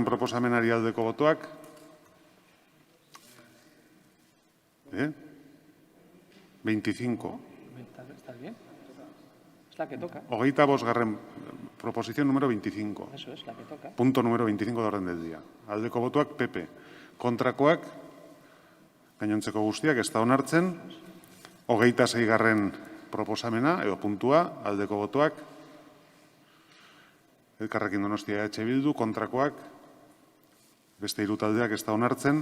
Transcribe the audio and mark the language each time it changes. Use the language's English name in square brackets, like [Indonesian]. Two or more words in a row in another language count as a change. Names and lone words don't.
[Basque] Proposamenari aldeko botuak. 25. [Spanish] ¿Está bien? Es la que toca. 25. Proposición número 25. Eso es la que toca. Punto número 25 de orden del día. [Basque] Aldeko botuak, PP. Kontrakoak, gainontzeko guztiak, ez da onartzen. 26. Proposamena, edo puntua, aldeko botuak. Elkarrekin Donostia, EH Bildu, kontrakoak. Beste 3 taldeak, ez da onartzen.